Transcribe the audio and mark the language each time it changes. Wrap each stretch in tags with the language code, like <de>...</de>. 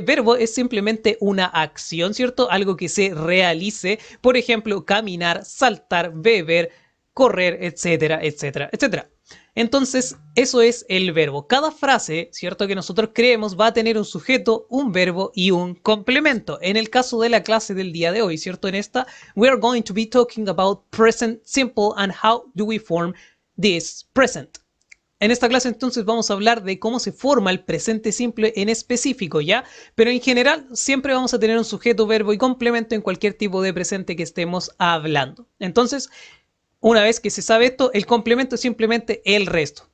<es>Verbo es simplemente una acción, ¿cierto? Algo que se realice. Por ejemplo, caminar, saltar, beber, correr, etcétera, etcétera, etcétera. Entonces, eso es el verbo. Cada frase, ¿cierto?, que nosotros creemos va a tener un sujeto, un verbo y un complemento. En el caso de la clase del día de hoy, ¿cierto? En esta,</es> <en>we are going to be talking about present simple and how do we form this present.</en> <es>En esta clase entonces vamos a hablar de cómo se forma el presente simple en específico, ¿ya? Pero en general siempre vamos a tener un sujeto, verbo y complemento en cualquier tipo de presente que estemos hablando. Entonces, una vez que se sabe esto, el complemento es simplemente el resto.</es>